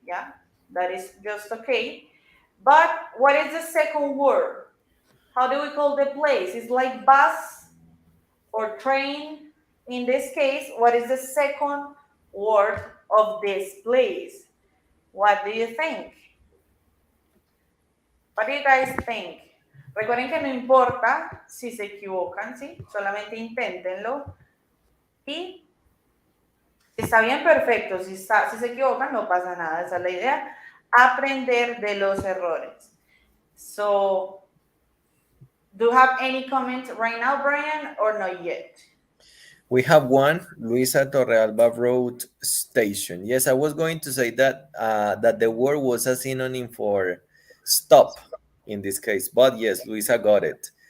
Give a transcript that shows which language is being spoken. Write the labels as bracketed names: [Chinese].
[English] Yeah, that is just okay. But what is the second word? How do we call the place? It's like bus or train. In this case, what is the second word of this place? What do you think? What do you guys think? [Spanish] Recuerden que no importa si se equivocan, ¿sí? Solamente inténtenlo. Y si está bien, perfecto. Si se equivocan, no pasa nada. Esa es la idea. Aprender de los errores. [English] So, do you have any comments right now, Brian, or not yet? We have one. Luisa Torrealba wrote station. Yes, I was going to say that that the word was a synonym for stop in this case, but yes, Luisa got it.